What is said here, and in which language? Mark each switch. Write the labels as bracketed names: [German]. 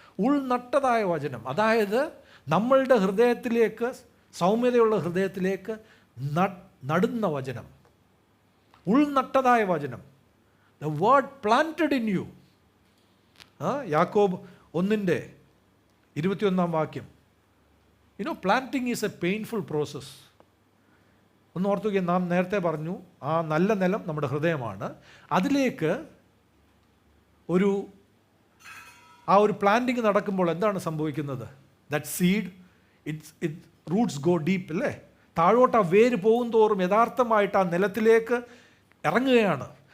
[Malayalam] ഉൾനട്ടതായ വചനം, അതായത് നമ്മളുടെ ഹൃദയത്തിലേക്ക്, സൗമ്യതയുള്ള ഹൃദയത്തിലേക്ക് നടുന്ന വചനം, ഉൾനട്ടതായ വചനം. [English] The word planted in you. Yakob 1:21 planting is a painful process. [Malayalam] ഒന്ന് ഓർത്തുക, നാം നേരത്തെ പറഞ്ഞു ആ നല്ല നിലം നമ്മുടെ ഹൃദയമാണ്. അതിലേക്ക് ഒരു പ്ലാന്റിങ് നടക്കുമ്പോൾ എന്താണ് സംഭവിക്കുന്നത്? [English] that seed it roots go deep [Malayalam] അല്ലേ? താഴോട്ട് ആ വേര് പോകും തോറും യഥാർത്ഥമായിട്ട് ആ നിലത്തിലേക്ക് ഇറങ്ങുകയാണ്.